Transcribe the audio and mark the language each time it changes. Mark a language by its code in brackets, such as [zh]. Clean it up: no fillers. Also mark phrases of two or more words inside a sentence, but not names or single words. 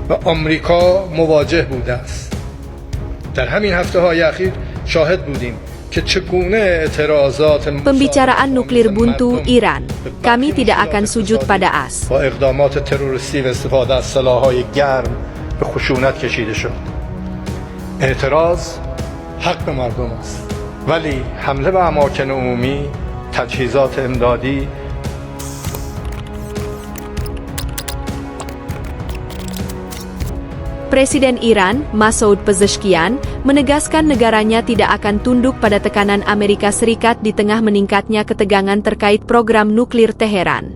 [fa] و آمریکا مواجه بوده است. در همین هفته‌های اخیر شاهد بودیم که چگونه اعتراضات [id] Pembicaraan nuklir buntu Iran. Kami tidak akan sujud pada AS. [fa] با اقدامات تروریستی و استفاده از سلاح‌های گرم به خشونت کشیده شد. اعتراض حق مردم است، ولی حمله به اماکن عمومی، تجهیزات امدادی [id] Presiden Iran, Masoud Pezeshkian, menegaskan negaranya tidak akan tunduk pada tekanan Amerika Serikat di tengah meningkatnya ketegangan terkait program nuklir Teheran.